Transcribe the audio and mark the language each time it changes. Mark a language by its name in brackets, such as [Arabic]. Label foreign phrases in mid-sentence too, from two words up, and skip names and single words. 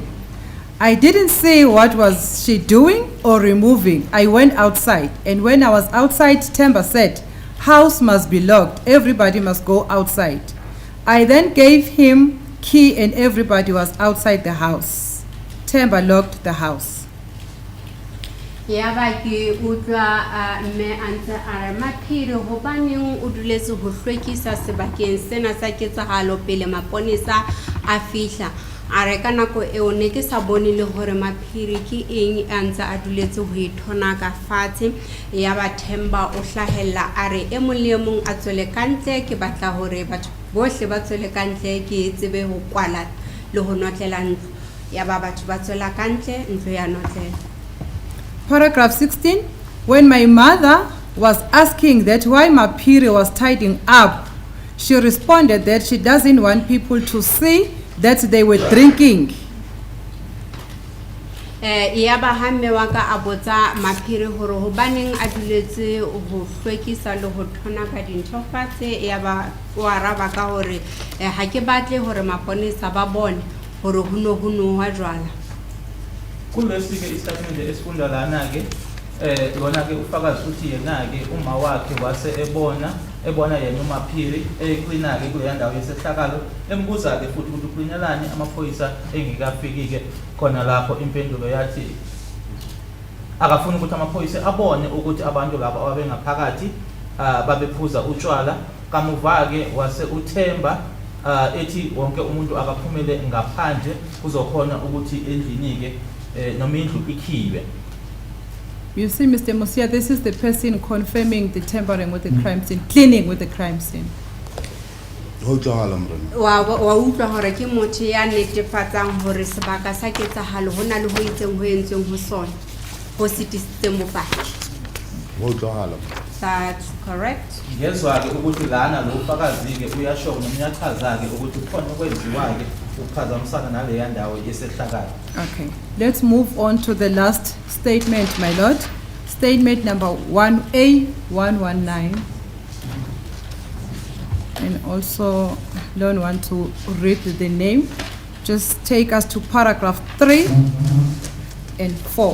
[English] I didn't see what was she doing or removing. I went outside, and when I was outside, Temba said, house must be locked, everybody must go outside. I then gave him key and everybody was outside the house. Temba locked the house. [Southern Sotho] Ya ba ke utlwa me antse a re Maphiri hobaneng o duletse ho hlwekisa sebakeng sena sa ketsahalo pele maponesa a fihla. A re ka nako eo ne ke sa bone le hore Maphiri ke eng antse a duletse ho ithona ka fatshe. Ya ba Themba o hlahella a re e mong le e mong a tswele kantle ke batla hore batho bohle ba tswele kantle ke tsebe ho kwala le ho notlela ntlo. Ya ba batho ba tswela kantle ntlo ya notlela. [English] Paragraph 16, when my mother was asking that why Maphiri was tidying up, she responded that she doesn't want people to see that they were drinking. [Southern Sotho] Ya ba hamme wa ka a botsa Maphiri hore hobaneng a duletse ho hlwekisa le ho thona ka dintho fatshe. Ya ba wa araba ka hore ha ke batle hore maponesa ba bone hore ho nowa jwala. [Zulu] Kulesi ke istatement esifunda lana ke lona ke ufakazi uthi yena ke uma wakhe wase ebona yena uMaphiri ecleana ke kule ndawo yesehlakalo embuza ke futhi ukuthi ucleanelani amaphoyisa engikafiki ke khona lapho impendulo yathi akafuna ukuthi amaphoyisa abone ukuthi abantu laba ababengaphakathi babephuza utshwala. Kamuva ke wase uThemba ethi wonke umuntu akaphumele ngaphandle kuzokhona ukuthi endlini ke [English] You see, Mr. Mosia, this is the person confirming the tampering with the crime scene, cleaning with the crime scene. [Southern Sotho] Ho utlwahala morena. wa utlwa hore ke motho ya netefatsang hore sebaka sa ketsahalo ho na le ho itseng ho entsweng ho sona ho sitisitseng bopaki. Ho utlwahala. [English] That's correct. [Zulu] Ngezwa-ke ukuthi lana lo ufakazi-ke uyasho noma uyachaza-ke ukuthi khona okwenziwa-ke ukuphazamisana naleya ndawo yesehlakalo. [English] Okay, let's move on to the last statement, my lord. Statement number 1A119. And also, don't want to read the name. Just take us to paragraph 3 and 4.